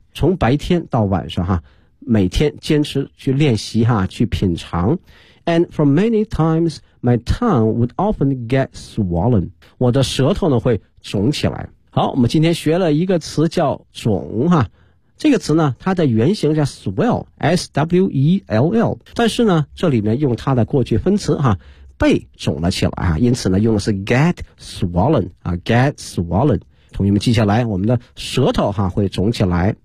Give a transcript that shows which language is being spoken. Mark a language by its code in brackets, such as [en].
[zh] 从白天到晚上哈，每天坚持去练习哈，去品尝。 [en] And for many times, my tongue would often get swollen. [zh] 我的舌头呢会肿起来。好，我们今天学了一个词叫肿哈。这个词呢它的原型叫 swell, S-W-E-L-L, 但是呢这里面用它的过去分词哈，被肿了起来啊，因此呢用的是 [en] get swollen, [zh] 啊 get swollen, 同学们记下来，我们的舌头哈会肿起来。